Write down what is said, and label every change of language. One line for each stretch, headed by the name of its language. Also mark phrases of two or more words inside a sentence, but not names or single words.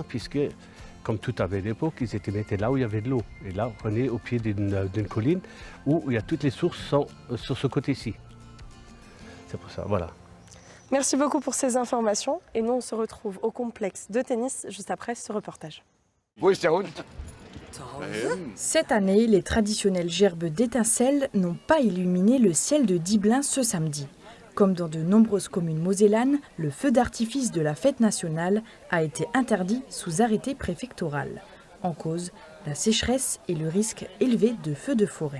French: Puisque, comme tout avait l'époque, ils étaient mettés là où il y avait de l'eau. Et là, on est au pied d'une colline où il y a toutes les sources sont sur ce côté-ci. C'est pour ça, voilà. Merci beaucoup pour ces informations. Et nous, on se retrouve au complexe de tennis juste après ce reportage.
German: Wo ist der Hund?
French: Cette année, les traditionnelles gerbes d'étincelles n'ont pas illuminé le ciel de Dibelin ce samedi. Comme dans de nombreuses communes mosellanes, le feu d'artifice de la fête nationale a été interdit sous arrêté préfectoral. En cause, la sécheresse et le risque élevé de feux de forêt.